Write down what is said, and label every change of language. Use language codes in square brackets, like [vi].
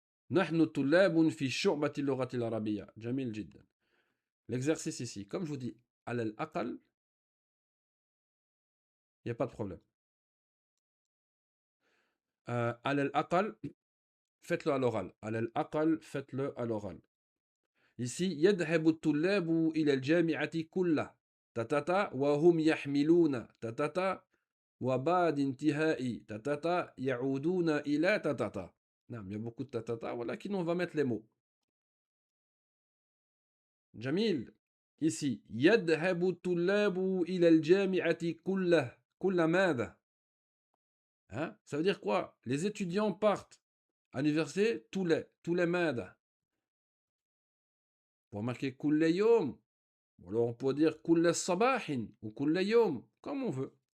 [ar] نحن طلاب في شعبة اللغة العربية. جميل جدا. [fr] L'exercice ici, comme je vous dis, [ar] على الأقل, [fr] il n'y a pas de problème. [ar] على الأقل, [fr] faites-le à l'oral. على الأقل, faites-le à l'oral. [ar] Ici, يذهب الطلاب إلى الجامعة كله تتتا وهم يحملون تتتا وبعد انتهاء تتتا يعودون إلى تتتا. [fr] نعم, il y a beaucoup de tatata, ولكن on va mettre les mots. [ar] جميل. Ici, يذهب الطلاب إلى الجامعة كله. كل ماذا? [fr] Hein? Ça veut dire quoi? Les étudiants partent à l'université tous les ماذا. Pour marquer [ar] كل يوم. [fr] Ou alors on peut dire [ar] كل صباح [fr] ou كل يوم, comme on veut.